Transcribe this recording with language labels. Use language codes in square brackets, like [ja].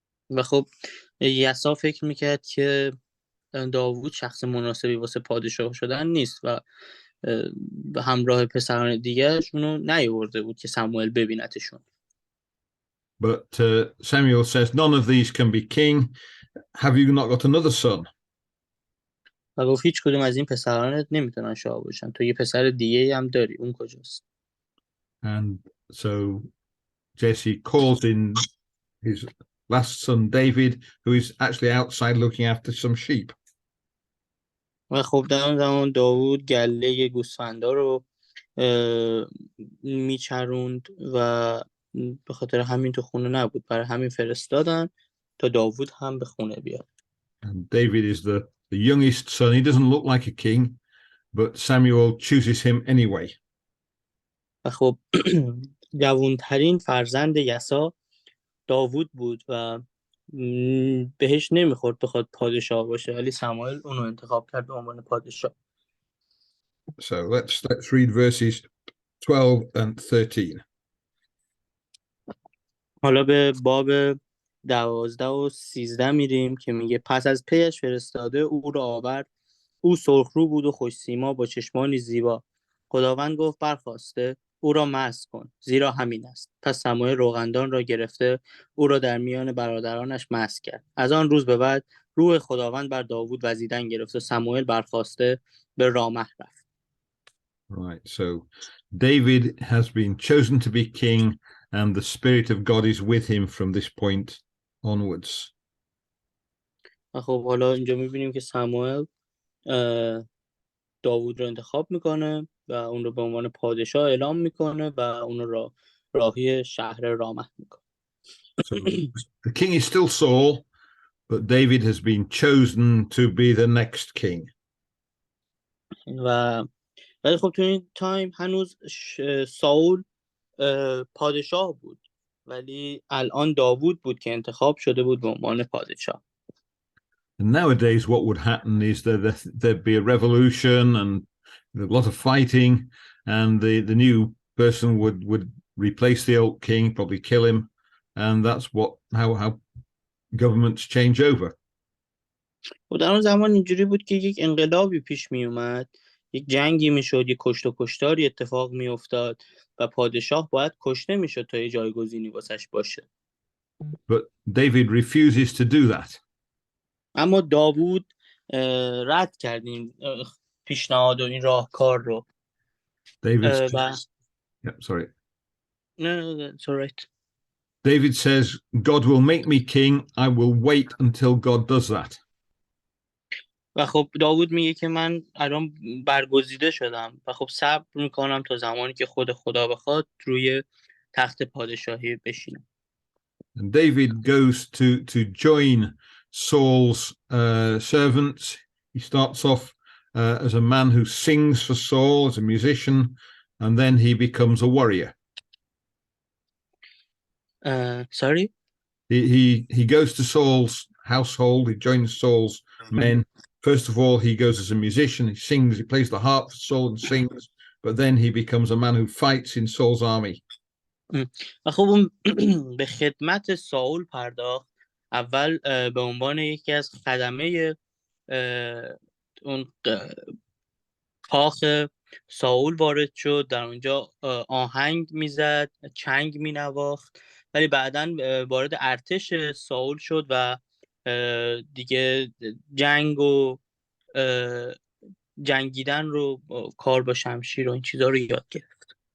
[fa] و خب یسوع فکر میکرد که داوود شخص مناسبی واسه پادشاه شدن نیست و همراه پسران دیگرش اونو نیاورده بود که سموئل ببینتشون. [en] But Samuel says, none of these can be king. Have you not got another son? [fa] و گفت هیچ کدوم از این پسرانت نمیتونن شاه باشن، تو یه پسر دیگه هم داری، اون کجاست؟ [en] And so Jesse calls in his last son David, who is actually outside looking after some sheep. [fa] و خب در اون زمان داوود گله گوسفندا رو میچروند و به خاطر همین تو خونه نبود، برای همین فرستادن تا داوود هم به خونه بیاد. [en] And David is the youngest son. He doesn't look like a king, but Samuel chooses him anyway. [fa] و خب جوانترین فرزند یسوع داوود بود و بهش نمیخورد بخواد پادشاه باشه، ولی سموئل اونو انتخاب کرد به عنوان پادشاه. [en] So let's read verses 12 and 13. [fa] حالا به باب 12 و 13 میریم که میگه پس از پیش فرستاده او را آورد. او سرخرو بود و خوش سیما با چشمانی زیبا. خداوند گفت برخاسته او را مسح کن، زیرا همین است. پس سموئل روغندان را گرفته او را در میان برادرانش مسح کرد. از آن روز به بعد روح خداوند بر داوود وزیدن گرفت و سموئل برخاسته به رامه رفت. [en] Right, so David has been chosen to be king, and the Spirit of God is with him from this point onwards. [fa] خب حالا اینجا میبینیم که سموئل داوود رو انتخاب میکنه و اون رو به عنوان پادشاه اعلام میکنه و اون رو راهی شهر رامه میکنه. [en] So the king is still Saul, but David has been chosen to be the next king. [fa] ولی خب تو این تایم هنوز ساول پادشاه بود، ولی الان داوود بود که انتخاب شده بود به عنوان پادشاه. [en] And nowadays what would happen is that there'd be a revolution and a lot of fighting, and the new person would replace the old king, probably kill him, and that's how governments change over. [fa] و در اون زمان اینجوری بود که یک انقلابی پیش می اومد، یک جنگی میشد، یک کشت و کشتاری اتفاق می افتاد و پادشاه باید کشته میشد تا یه جایگزینی واسش باشه. [en] But David refuses to do that. [fa] اما داوود رد کرد این پیشنهاد و این راهکار رو. [en] David, yeah, sorry. No, that's all right. David says, God will make me king. I will wait until God does that. و خب داوود میگه که من الان برگزیده شدم و خب صبر میکنم تا زمانی که خود خدا بخواد روی تخت پادشاهی بشینم. And David goes to join Saul's servants. He starts off as a man who sings for Saul, as a musician, and then he becomes a warrior. Sorry? He goes to Saul's household. He joins Saul's men. First of all, he goes as a musician. He sings. He plays the harp for Saul and sings. But then he becomes a man who fights in Saul's army. [fa] و خب اون به خدمت ساول پرداخت. اول به عنوان یکی از خدمه اون کاخ ساول وارد شد، در اونجا آهنگ میزد، چنگ مینواخت، ولی بعداً وارد ارتش ساول شد و دیگه جنگ و جنگیدن رو، کار با شمشیر و این چیزا رو یاد گرفت.